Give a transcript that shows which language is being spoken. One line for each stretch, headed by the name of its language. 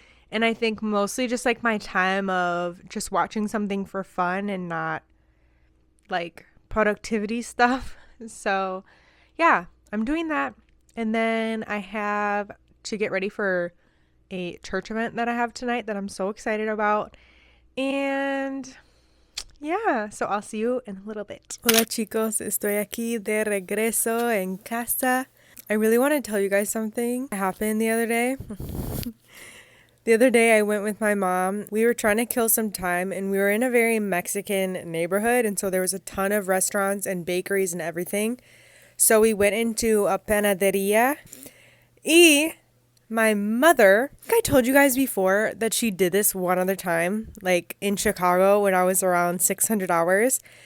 English: And I think mostly just my time of just watching something for fun and not productivity stuff. So yeah, I'm doing that. And then I have to get ready for a church event that I have tonight that I'm so excited about. And yeah, so I'll see you in a little bit.
Spanish: Hola chicos, estoy aquí de regreso en casa.
English: I really want to tell you guys something that happened the other day. The other day I went with my mom. We were trying to kill some time, and we were in a very Mexican neighborhood, and so there was a ton of restaurants and bakeries and everything. So we went into a panaderia. My mother, I think I told you guys before that she did this one other time, in Chicago when I was around 600 hours.